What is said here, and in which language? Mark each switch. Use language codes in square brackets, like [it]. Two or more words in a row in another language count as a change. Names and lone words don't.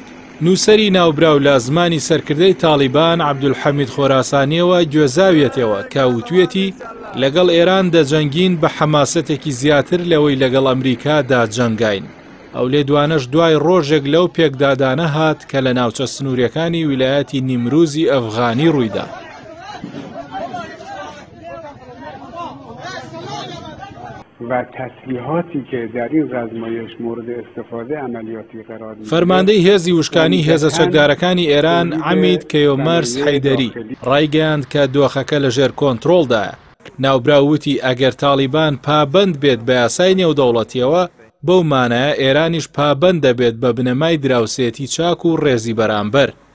[ckb] نووسەری ناوبراو لە زمانی سەرکردەی تالیبان عەبدولحەمید خۆراسانیەوە گوێزاویەتەوە کە وتوێتی لەگەڵ ئێران دەجەنگین بە حەماسەتێکی زیاتر لەوەی لەگەڵ ئەمریکادا جەنگاین. ئەو لێدوانەش دوای ڕۆژێک لەو پێکدادانە هات کە لە ناوچە سنووریەکانی ویلایەتی نیمروزی ئەفغانی ڕوویدا. [fa] و تسلیحاتی که در این آزمایش مورد استفاده عملیاتی قرار می‌گیرد. [ckb] فەرماندەی هێزی وشکانی هێزە چەکدارەکانی ئێران عەمید کەیۆمەرس حەیدەری ڕایگەیاند کە دۆخەکە لەژێر کۆنتڕۆڵدایە. ناوبراوتی ئەگەر تالیبان پابەند بێت بە یاسای نێودەوڵەتیەوە، بەو مانایە ئێرانیش پابەند دەبێت بە بنەمای دراوسێتی چاک و ڕێزی بەرامبەر.